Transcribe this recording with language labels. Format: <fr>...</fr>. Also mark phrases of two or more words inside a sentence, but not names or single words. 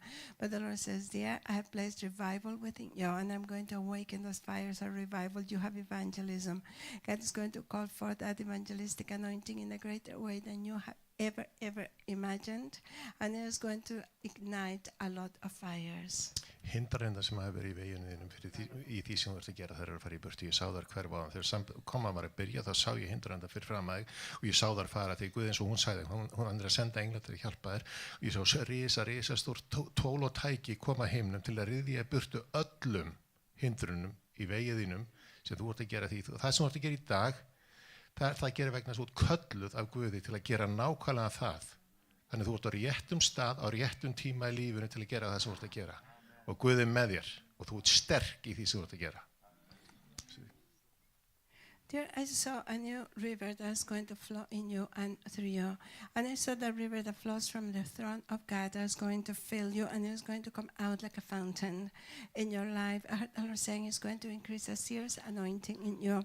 <en>But the Lord says, dear, I have placed revival within you, and I'm going to awaken those fires of revival. You have evangelism. God is going to call for that evangelistic anointing in a greater way than you have ever imagined, and it is going to ignite a lot of fires.</en> <is>Hindranirnar sem hafa verið í veginum þínum fyrir í því sem þú ert að gera, þær eru að fara í burtu. Ég sá þær hverfa á þeim. Þegar koma var að byrja, þá sá ég hindranirnar fyrir fram að þig og ég sá þær fara því Guð eins og hún sagði, hún er að senda engla til að hjálpa þér. Og ég sá risastórt tól og tæki koma heimnum til að ryðja burtu öllum hindrunum í vegið þínum sem þú ert að gera því. Það sem þú ert að gera í dag, það gerir vegna þess að þú ert kölluð af Guði til að gera nákvæmlega það. Þannig þú ert á réttum stað, á réttum tíma í lífinu til að gera það sem þú ert að gera. Og Guð er með þér og þú ert sterk í því sem þú ert að gera.</is> <en>Dear, I saw a new river that's going to flow in you and through you. And I saw the river that flows from the throne of God that's going to fill you, and it's going to come out like a fountain in your life. I heard the Lord saying it's going to increase a serious anointing in you.</en>